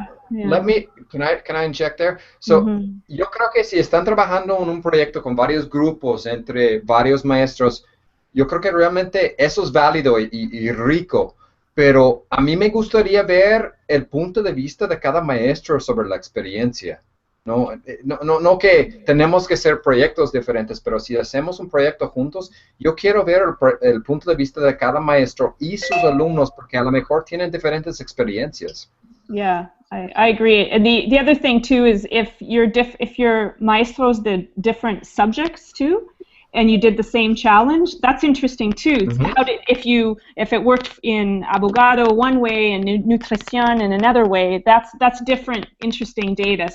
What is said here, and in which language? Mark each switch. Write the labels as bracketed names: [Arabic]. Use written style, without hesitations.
[English] Let me, can I inject there? [Spanish] So, yo creo que si están trabajando en un proyecto con varios grupos, entre varios maestros, yo creo que realmente eso es válido y rico, pero a mí me gustaría ver el punto de vista de cada maestro sobre la experiencia. No que tenemos que hacer proyectos diferentes, pero si hacemos un proyecto juntos, yo quiero ver el punto de vista de cada maestro y sus alumnos, porque a lo mejor tienen diferentes experiencias. [English] Yeah, I agree. And the other thing too is if your maestros did different subjects too, and you did the same challenge, that's interesting too. If it worked in abogado one way and nutrition in another way, that's different, interesting data.